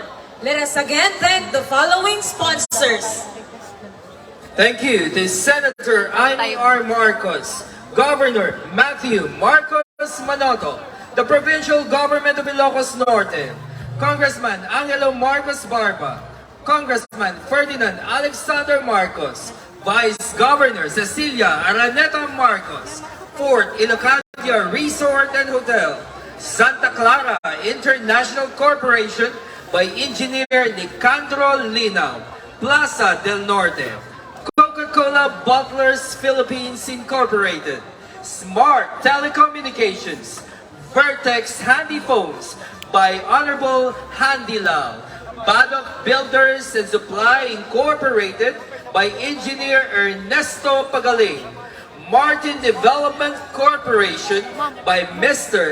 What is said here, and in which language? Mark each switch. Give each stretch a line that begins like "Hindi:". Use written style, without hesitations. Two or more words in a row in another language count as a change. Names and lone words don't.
English: Let us again thank the following sponsors. Thank you to Senator Amy R. Marcos, Governor Matthew Marcos Manoto, the Provincial Government of Ilocos Norte, Congressman Angelo Marcos Barba, Congressman Ferdinand Alexander Marcos, Vice Governor Cecilia Araneta Marcos, Fort Ilocandia Resort and Hotel, Santa Clara International Corporation by Engineer Nicandro Linao, Plaza del Norte, Coca-Cola Bottlers Philippines Incorporated, Smart Telecommunications, Vertex Handy Phones by Honorable Handy Lao, Badok Builders and Supply Incorporated by Engineer Ernesto Pagaling, Martin Development Corporation by Mr.